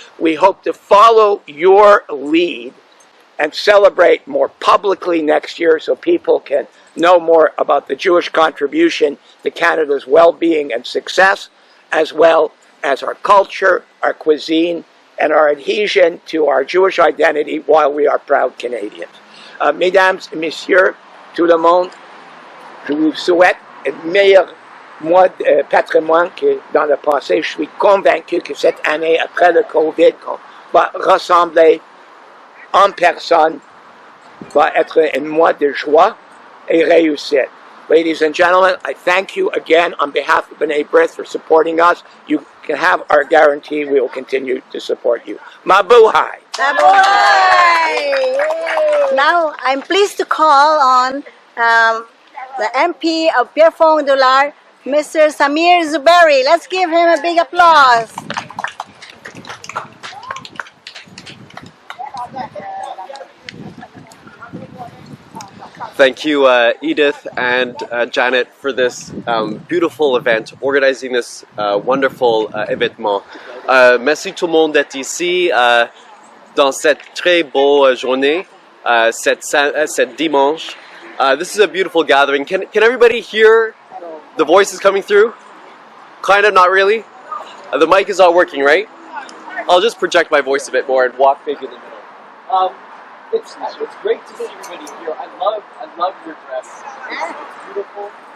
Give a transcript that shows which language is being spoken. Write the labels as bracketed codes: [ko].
[en] We hope to follow your lead and celebrate more publicly next year so people can know more about the Jewish contribution to Canada's well-being and success, as well as our culture, our cuisine, and our adhesion to our Jewish identity while we are proud Canadians. [fr] Mesdames et messieurs, tout le monde, je vous souhaite le meilleur mois de patrimoine que dans le passé. Je suis convaincu que cette année, après le COVID, qu'on va rassembler en personne, va être un mois de joie et réussite. [en] Ladies and gentlemen, I thank you again on behalf of B'nai Brith for supporting us. You can have our guarantee we will continue to support you. [tl] Mabuhay! Mabuhay! [en] Now, I'm pleased to call on the MP of Pierrefonds, Mr. Samir Zuberi. Let's give him a big applause. Thank you, Edith and Janet, for this beautiful event, organizing this wonderful événement. [fr] Merci tout le monde d'être ici dans cette très beau journée, cette dimanche. [en] This is a beautiful gathering. Can everybody hear the voices coming through? Kind of, not really? The mic is not working, right? I'll just project my voice a bit more and walk maybe in the middle. It's great to see everybody here. I love your dress. It's beautiful.